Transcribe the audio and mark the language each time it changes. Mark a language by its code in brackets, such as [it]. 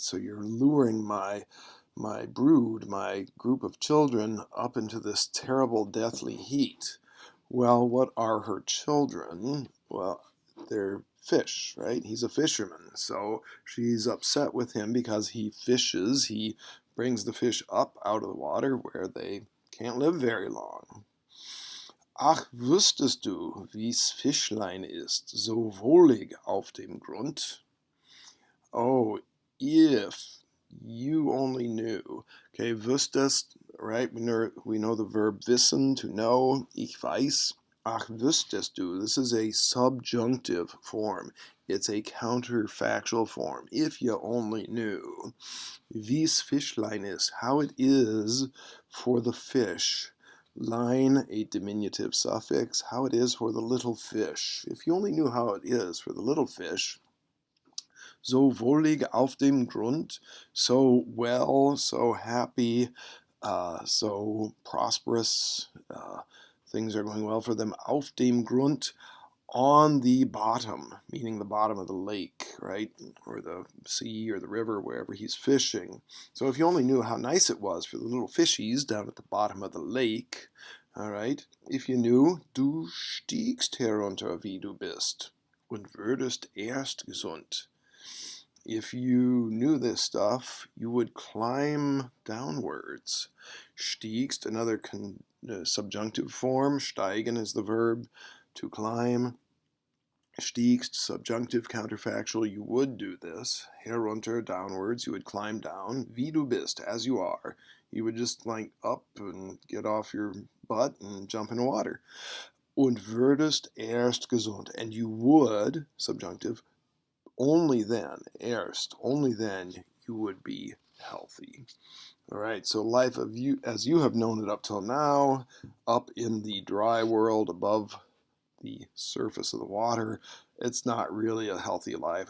[en] So you're luring my brood, my group of children, up into this terrible deathly heat. Well, what are her children? Well, they're fish, right? He's a fisherman. So she's upset with him because he fishes. He brings the fish up out of the water where they can't live very long. [de] Ach, wüsstest du, wie's Fischlein ist, so wohlig auf dem Grund? [en] Oh, if you only knew. Okay, wüsstest, right? We know the verb wissen, to know. [de] Ich weiß. Ach, wüsstest du. [en] This is a subjunctive form. It's a counterfactual form. If you only knew. [de] Wie's Fischlein ist, [en] how it is for the fish. Line, a diminutive suffix, how it is for the little fish. If you only knew how it is for the little fish. [de] So wohlig auf dem Grund, [en] so well, so happy, so prosperous, things are going well for them. [de] Auf dem Grund, [en] on the bottom, meaning the bottom of the lake, right? Or the sea or the river, wherever he's fishing. So if you only knew how nice it was for the little fishies down at the bottom of the lake, all right? If you knew, [de] du stiegst herunter, wie du bist, und würdest erst gesund. [en] If you knew this stuff, you would climb downwards. Stiegst, another subjunctive form. Steigen is the verb to climb. Stiegst, subjunctive, counterfactual, you would do this. Herunter, downwards, you would climb down. [de] Wie du bist, [en] as you are. You would just like up and get off your butt and jump in the water. [de] Und würdest erst gesund. [en] And you would, subjunctive, only then, erst, only then you would be healthy. All right, so life of you as you have known it up till now, up in the dry world above the surface of the water, it's not really a healthy life.